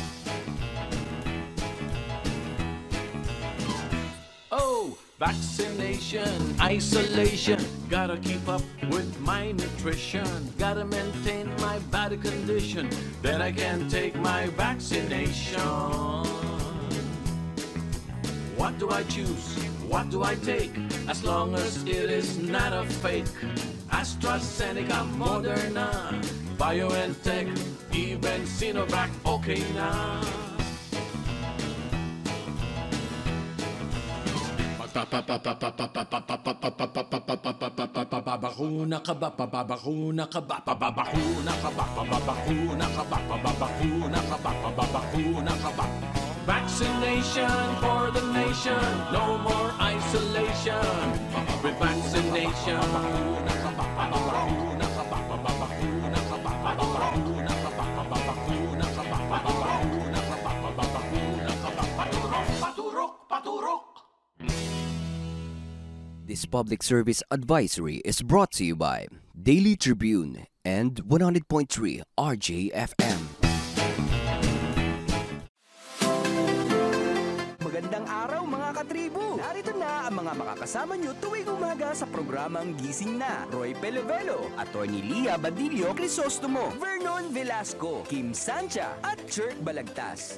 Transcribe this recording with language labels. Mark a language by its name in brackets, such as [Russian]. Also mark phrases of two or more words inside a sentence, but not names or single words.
[English] Vaccination, isolation, gotta keep up with my nutrition, gotta maintain my body condition, then I can take my vaccination. What do I choose? What do I take? As long as it is not a fake. AstraZeneca, Moderna, BioNTech, even Sinovac, [Filipino] okay na. Babakuna ka ba, babakuna ka ba, babakuna ka ba, babakuna ka ba, babakuna ka ba, babakuna ka ba. [English] Vaccination for the nation, no more isolation. With vaccination, [Filipino] babakuna ka ba, babakuna ka ba, babakuna ka ba, babakuna ka ba, babakuna ka ba, babakuna ka ba, babakuna ka ba, paturok, paturok, [English] paturok. This public service advisory is brought to you by Daily Tribune and 100.3 RJFM. [Filipino] Magandang araw mga katribu! Narito na ang mga makakasama nyo tuwing umaga sa programang Gising Na. Roy Pelevelo, Atty. Lia Badillo Crisostomo, Vernon Velasco, Kim Sancha at Chirk Balagtas.